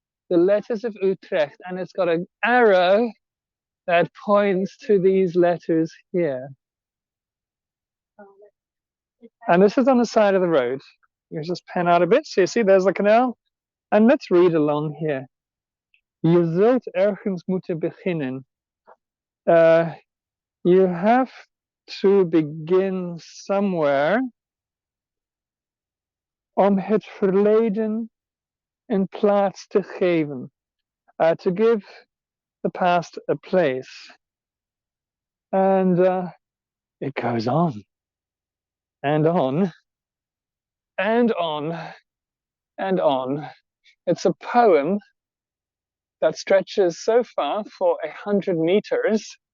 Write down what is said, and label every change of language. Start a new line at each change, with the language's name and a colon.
English: The Letters of Utrecht, and it's got an arrow that points to these letters here. And this is on the side of the road. You just pan out a bit. So you see, there's the canal. And let's read along here.
Dutch: Je zult ergens moeten beginnen.
English: You have to begin somewhere
Dutch: om het verleden een plaats te geven.
English: To give the past a place. And it goes on and on and on and on. It's a poem that stretches so far for 100 meters.